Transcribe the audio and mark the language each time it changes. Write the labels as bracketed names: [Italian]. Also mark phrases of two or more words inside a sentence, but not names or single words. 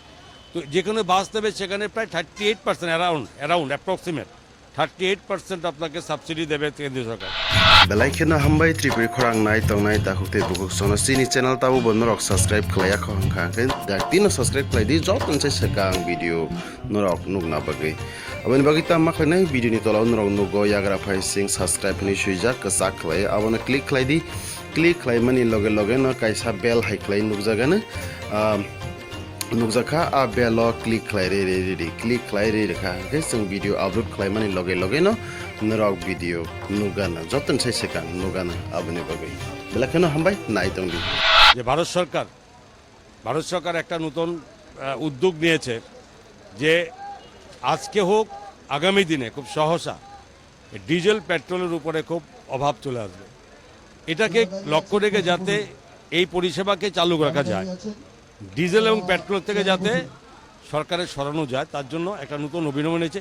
[Bangla] তো যে কোনো বাস দেবে সেখানে প্রায় 38% [English] around approximate [Bangla] 38% আপনাকে সাবসিডি দেবে কেন্দ্রীয় সরকার। [Kok Borok] বেলাইখেনা হামবাই ত্রিপুরি খরাং নাই তংনাই তাহুতে বুকুক সনা সিনি চ্যানেল তাবু বনরক সাবস্ক্রাইব খালায়া খংখাকে দাতিনো সাবস্ক্রাইব খালাইদি জতনসে সেকাং ভিডিও নরক নুগনা বাগै aboni bagi tamma khainai video ni tola nrong nugo yagra phai sing subscribe ni suija kasak khlai abona click khlai mani loge no kaisa bell hai khlai nugjagana nukjaka a bell click khlai re click khlai re kha ke sing video upload khlai mani loge no nrok video nugana joton sai sekang nugana aboni bagi belakano hambai nai tongdi [Bangla] যে ভারত সরকার একটা নতুন উদ্যোগ নিয়েছে যে আজকে হোক আগামী দিনে খুব সহসা ডিজেল পেট্রোলের উপরে খুব অভাব চলে আসবে। এটাকে লক্ষ্য রেখে যাতে এই পরিষেবাকে চালু রাখা যায়, ডিজেল এবং পেট্রোল থেকে যাতে সরকারের সরানো যায়, তার জন্য একটা নতুন অভিনব নিয়েছে।